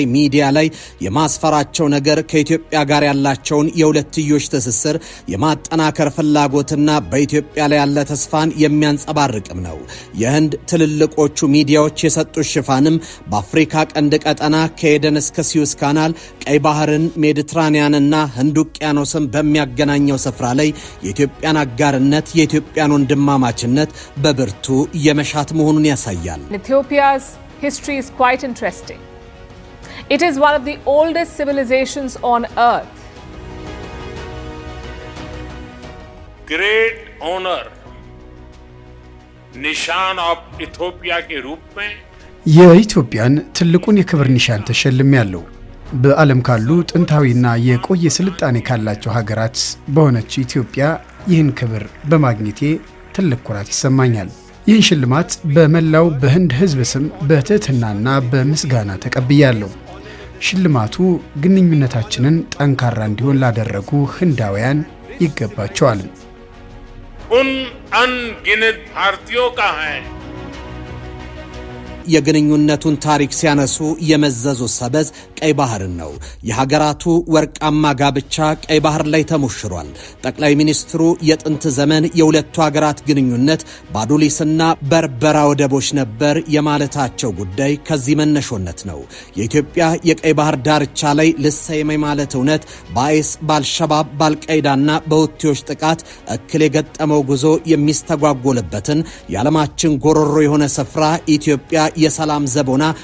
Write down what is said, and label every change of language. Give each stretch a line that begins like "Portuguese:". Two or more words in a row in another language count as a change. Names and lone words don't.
Amharic: ሚዲያ ላይ የማስፈራቸው ነገር ከኢትዮጵያ ጋር ያላቸውን የሁለትዮሽ ትስስር የማጠናከር ፍላጎትና በኢትዮጵያ ላይ ያለ ተስፋን የሚያንጸባርቅም ነው። የህንድ ትልልቆቹ ሚዲያዎች የሰጡት ሽፋንም በአፍሪካ ቀንድ ቀጠና ከኤደን እስከ ሲዩስ ካናል ቀይ ባህርን ሜዲትራኒያንና ህንድ ውቅያኖስን በሚያገናኘው ስፍራ ላይ የኢትዮጵያን አጋርነት የኢትዮጵያን ወንድማማችነት በብርቱ የመሻት መሆኑን ያሳያል።
English: Ethiopia's history is quite interesting. It is one of the oldest civilizations on earth. Great honor
Hindi: निशान ऑफ इथियोपिया के रूप में
Amharic: የኢትዮጵያን ትልቁን የክብር ኒሻን ተሸልሜያለሁ። በዓለም ካሉ ጥንታዊና የቆየ ስልጣኔ ካላቸው ሀገራት በሆነች ኢትዮጵያ ይህን ክብር በማግኘቴ ትልቅ ኩራት ይሰማኛል። ይህን ሽልማት በመላው በህንድ ህዝብ ስም በትህትናና በምስጋና ተቀብያለሁ። ሽልማቱ ግንኙነታችንን ጠንካራ እንዲሆን ላደረጉ ህንዳውያን ይገባቸዋል።
Hindi: उन अनगिनत भारतीयों का है।
Amharic: የግንኙነቱን ታሪክ ሲያነሱ የመዘዙ ሰበዝ ቀይ ባህርን ነው። የሀገራቱ ወርቃማ ጋብቻ ቀይ ባህር ላይ ተሞሽሯል። ጠቅላይ ሚኒስትሩ የጥንት ዘመን የሁለቱ ሀገራት ግንኙነት ባዱሊስና በርበራ ወደቦች ነበር የማለታቸው ጉዳይ ከዚህ መነሾነት ነው። የኢትዮጵያ የቀይ ባህር ዳርቻ ላይ ልሰየም ማለት እውነት በአይስ ባልሸባብ ባልቀይዳና በሁቲዎች ጥቃት እክል የገጠመው ጉዞ የሚስተጓጎልበትን የዓለማችን ጎሮሮ የሆነ ስፍራ ኢትዮጵያ የሰላም ዘቦና